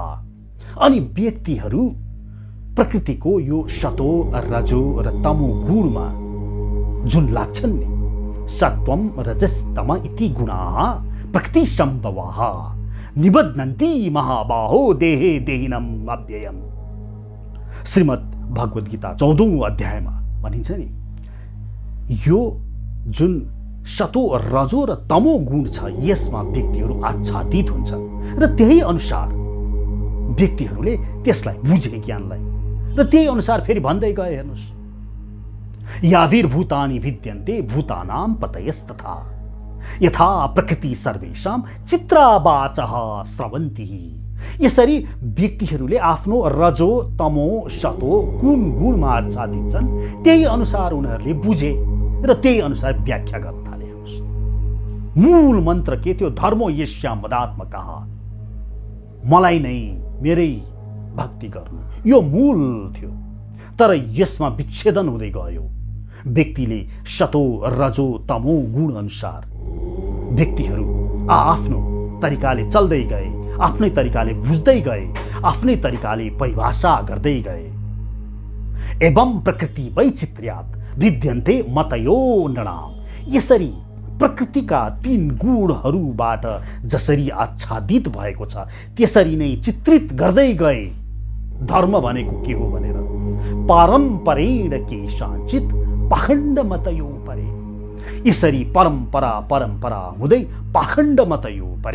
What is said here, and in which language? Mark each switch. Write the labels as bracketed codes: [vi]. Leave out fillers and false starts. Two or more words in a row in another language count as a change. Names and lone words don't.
[ne] अनि व्यक्तिहरू प्रकृतिको यो सतो रजो र तमो गुणमा जुन लाग्छन् नि, [sa] सत्वम रजस्तम इति गुणाः प्रकृति सम्भवाः निबध्नन्ति महाबाहो देहे देहिनम अव्ययम्। [ne] श्रीमद् भगवत गीता 14औं अध्यायमा भनिन्छ नि, यो जुन सतो रजो र तमो गुण छ, यसमा व्यक्तिहरू आच्छादित हुन्छ र त्यही अनुसार व्यक्तिहरूले त्यसलाई बुझे, ज्ञानलाई, र त्यही अनुसार फेरि भन्दै गए। हेर्नुहोस्, [sa] याभिर्भूतानि भिद्यन्ते भूतानां पतयस्तथा यथा प्रकृति सर्वेषां चित्रावाचः स्रवन्ति। [ne] यसरी व्यक्तिहरूले आफ्नो रजो तमो सतो कुन गुणमा आच्छादित छन्, त्यही अनुसार उनीहरूले बुझे र त्यही अनुसार व्याख्या गर्न थाले। हेर्नुहोस्, मूल मन्त्र के थियो? [sa] धर्मो यस्याम मदात्मकः, [ne] मलाई नै, मेरै भक्ति गर्नु, यो मूल थियो। तर यसमा विच्छेदन हुँदै गयो। व्यक्तिले सतो रजो तमो गुण अनुसार व्यक्तिहरू आफ्नो तरिकाले चल्दै गए, आफ्नै तरिकाले बुझ्दै गए, आफ्नै तरिकाले परिभाषा गर्दै गए। [sa] एवं प्रकृति वैचित्र्यात् भिद्यन्ते मतयो नृणाम। [ne] यसरी प्रकृतिका 3 गुणहरूबाट जसरी आच्छादित भएको छ त्यसरी नै चित्रित गर्दै गए धर्म भनेको के हो भनेर। [sa] पारम्परेण केशाञ्चित् पाखण्ड मतयो परे। [ne] यसरी परम्परा हुँदै [sa] पाखण्ड मतयो परे।